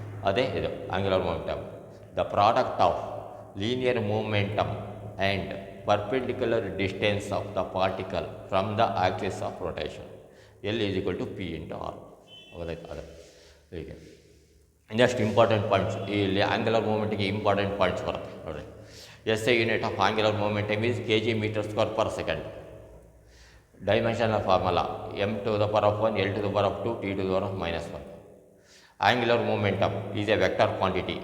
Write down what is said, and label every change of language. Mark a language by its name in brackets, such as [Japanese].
[Kannada] ಅದೇ ಇದು [English] Angular momentum. The product of linear momentum and perpendicular distance of the particle from the axis of rotation. L is equal to P into R. [Kannada] ಹೌದಾಯ್ತು? ಅದೇ ಹೀಗೆ [English] Next important points. [Kannada] ಇಲ್ಲಿ angular ಮೂಮೆಂಟಿಗೆ important points ಬರುತ್ತೆ ನೋಡಿರಿ. [English] S I unit of angular momentum is kg metre square per second. Dimensional formula m to the power of 1, l to the power of 2, t to the power of -1. Angular momentum is a vector quantity.